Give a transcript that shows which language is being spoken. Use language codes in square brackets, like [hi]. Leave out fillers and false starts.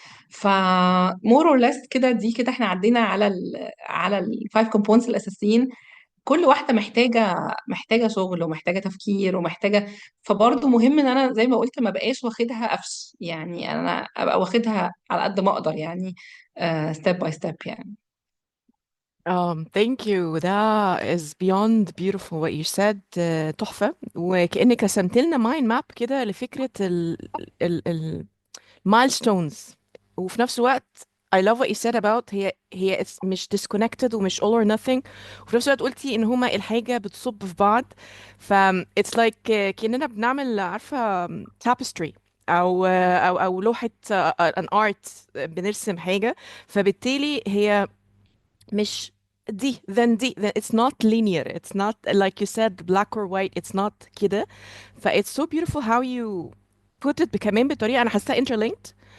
[ar] ف more or less كده، دي كده احنا عدينا على الفايف كومبوننتس الاساسيين. كل واحده محتاجه شغل ومحتاجه تفكير ومحتاجه. فبرضه مهم ان انا زي ما قلت ما بقاش واخدها قفش، يعني انا ابقى واخدها على قد ما اقدر يعني، step by step يعني. [en] Thank you. That is beyond beautiful what you said. [ar] تحفة، وكأنك رسمت لنا [en] mind map [ar] كده لفكرة ال milestones. وفي نفس الوقت [en] I love what you said about هي it's مش disconnected ومش all or nothing. [ar] وفي نفس الوقت قلتي ان هما الحاجة بتصب في بعض. ف [en] it's like [ar] كأننا بنعمل، عارفة، tapestry او لوحة [en] an art، [ar] بنرسم حاجة. فبالتالي هي مش دي [en] then دي then it's not linear, it's not like you said black or white, it's not كده. ف it's so beautiful how you put it [ar] كمان بطريقة أنا حاسة [en] interlinked.